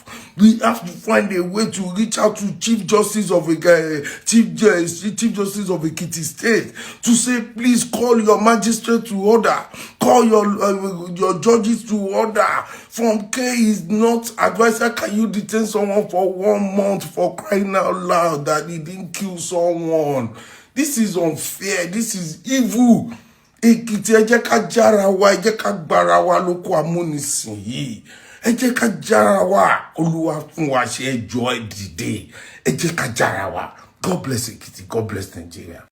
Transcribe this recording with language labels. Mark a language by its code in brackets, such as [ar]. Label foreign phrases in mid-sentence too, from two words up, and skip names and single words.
[en] We have to find a way to reach out to Chief Justice of Ekiti State to say, please call your magistrate to order, call your judges to order. Form K is not advised. How can you detain someone for 1 month for crying out loud that he didn't kill someone? This is unfair. This is evil. [yo] Ekiti, ẹ jẹ́ ká jára wa, ẹ jẹ́ ká gbára wa lóko amúnisìn yìí. Ẹ jẹ́ ká jára wa, Olúwa fún wa ṣe ẹjọ́ ẹ dìde. Ẹ jẹ́ ká jára wa. [en] God bless Ekiti. God bless Nigeria.